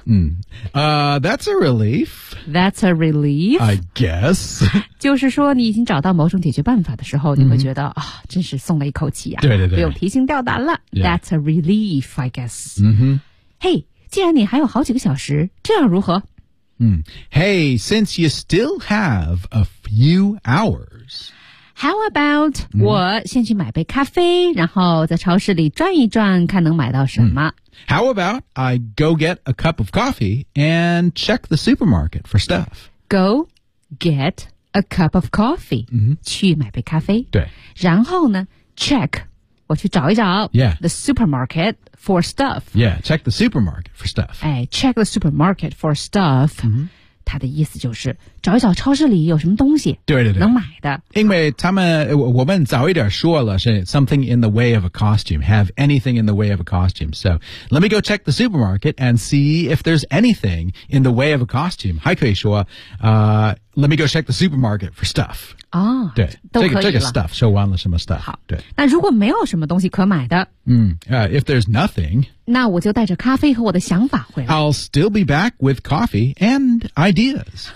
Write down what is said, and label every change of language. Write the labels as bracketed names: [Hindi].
[English] That's a relief. That's a relief. I guess. [Chinese] 就是说，你已经找到某种解决办法的时候，你会觉得啊，真是松了一口气啊。对对对，不用提心吊胆了。 [English] That's a relief, I guess. [Chinese] 嘿，既然你还有好几个小时，这样如何？ [English] Hey, since you still have a few hours. How about [Chinese] 我先去买杯咖啡然后在超市里转一转看能买到什么。 [English] How about I go get a cup of coffee and check the supermarket for stuff? Go get a cup of coffee. [Chinese] 去买杯咖啡。对。然后呢 [English] check, [Chinese] 我去找一找 [English] yeah. the supermarket. For stuff. Yeah, check the supermarket for stuff. Check the supermarket for stuff. [Chinese] 它的意思就是找一找超市里有什么东西能买的。因为他们我们早一点说了是 [English] something in the way of a costume, have anything in the way of a costume. So let me go check the supermarket and see if there's anything in the way of a costume. [Chinese] 还可以说 [English] let me go check the supermarket for stuff. [Chinese] 哦，对，都可以了。这个 stuff, 说完了什么 stuff. 好，对。那如果没有什么东西可买的， [English] if there's nothing, [Chinese] 那我就带着咖啡和我的想法回来。 [English] I'll still be back with coffee and ideas.